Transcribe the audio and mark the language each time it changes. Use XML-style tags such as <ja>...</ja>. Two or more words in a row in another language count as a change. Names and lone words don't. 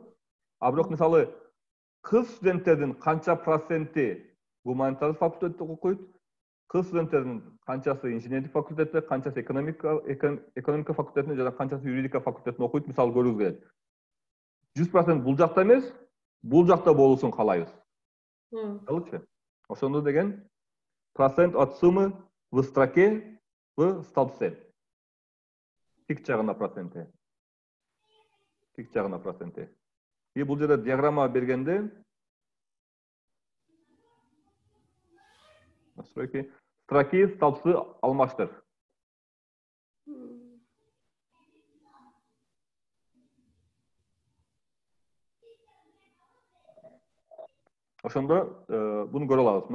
<ky>А бирок мисалы кыз студенттердин канча проценти гуманитардык факультетте окуйт, кыз студенттердин канчасы инженерлик факультетте, канчасы экономика факультетинде жана канчасы юридика факультетинде окуйт, мисалы көрүүгүз келет. 100% бул жакта эмес, бул жакта болуусун каалайбыз. Алчы. Ошондо деген</ky> <ru>процент от суммы в строке в столбце.</ru> <ky>Тик жагына проценти. Тик жагына проценти. И бул жерде диаграмма бергенде</ky> <ru>настройки строки, столбцы</ru> <ky>алмаштыр. Ошондо буну көрө алабыз.</ky>